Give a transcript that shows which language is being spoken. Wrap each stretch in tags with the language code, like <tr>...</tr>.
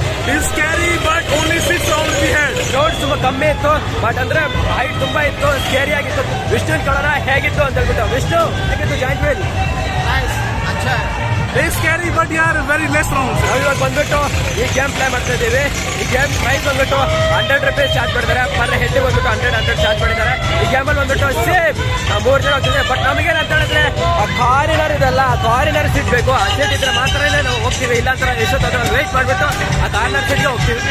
<en>It's scary, but only 6 rounds we had.</en> <kn>ನೋಡ್ ತುಂಬಾ ಕಮ್ಮಿ ಇತ್ತು, ಬಟ್ ಅಂದ್ರೆ ಹೈಟ್ ತುಂಬಾ ಇತ್ತು, ಸ್ಕೇರಿ ಆಗಿತ್ತು. ವಿಷ್ಣು ಕಳರ ಹೇಗಿತ್ತು ಅಂತ ಹೇಳ್ಬಿಟ್ಟು. ವಿಷ್ಣು ಹೇಗಿತ್ತು giant wheel?</kn> <en>It's scary, but yeah, very less rounds.</en> <kn>ನಾವು ಇವಾಗ ಬಂದ್ಬಿಟ್ಟು ಈ ಗೇಮ್ ಪ್ಲೇ ಮಾಡ್ತಾ ಇದ್ದೀವಿ. ಈ ಗೇಮ್ ಪ್ರೈಸ್ ಬಂದ್ಬಿಟ್ಟು 100 ರೂಪೀಸ್ ಚಾರ್ಜ್ ಮಾಡಿದ್ದಾರೆ. ಪರ್ ಹೆಡ್ ಬಂದ್ಬಿಟ್ಟು 100 ಚಾರ್ಜ್ ಮಾಡಿದ್ದಾರೆ. ಈ ಗೇಮ್ ಅಲ್ಲಿ ಬಂದ್ಬಿಟ್ಟು ಸೇಮ್ 3 ಜನ ಹೋಗ್ತಿದೆ. ಬಟ್ ನಮಗೇನು ಅಂತ ಹೇಳಿದ್ರೆ ಕಾರಿನರ್ ಇದೆಲ್ಲ, ಕಾರಿನರ್ ಸೀಟ್ ಬೇಕು. ಆ ಸೀಟ್ ಇದ್ರೆ ಮಾತ್ರ ನಾವು ಹೋಗ್ತೀವಿ, ಇಲ್ಲ ಅಂತ ಎಷ್ಟೊತ್ತಾದ್ರೂ ವೆಯ್ಟ್ ಮಾಡ್ಬಿಟ್ಟು ಆ ಕಾರ್ನರ್ ಸೀಟ್ಗೆ ಹೋಗ್ತೀವಿ.</kn>